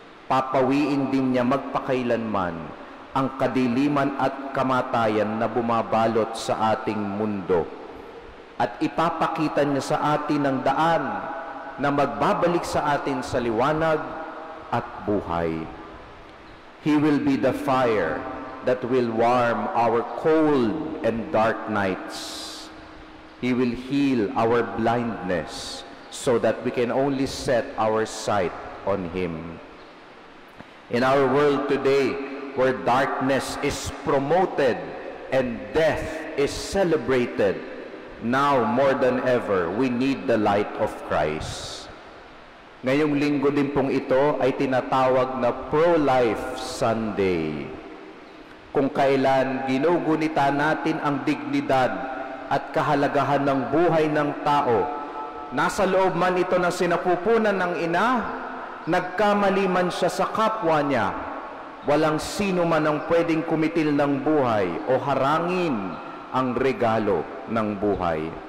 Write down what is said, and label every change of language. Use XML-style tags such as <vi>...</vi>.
<tl>Papawiin din niya magpakailanman ang kadiliman at kamatayan na bumabalot sa ating mundo. at ipapakita niya sa atin ang daan na magbabalik sa atin sa liwanag at buhay.</tl> <en>He will be the fire that will warm our cold and dark nights. He will heal our blindness so that we can only set our sight on Him. In our world today, where darkness is promoted and death is celebrated, now more than ever, we need the light of Christ.</en> <tl>Ngayong linggo din pong ito ay tinatawag na Pro-Life Sunday, kung kailan ginugunita natin ang dignidad at kahalagahan ng buhay ng tao. Nasa loob man ito ng sinapupunan ng ina, nagkamali man siya sa kapwa niya, walang sino man ang pwedeng kumitil ng buhay o harangin ang regalo ng buhay.</tl>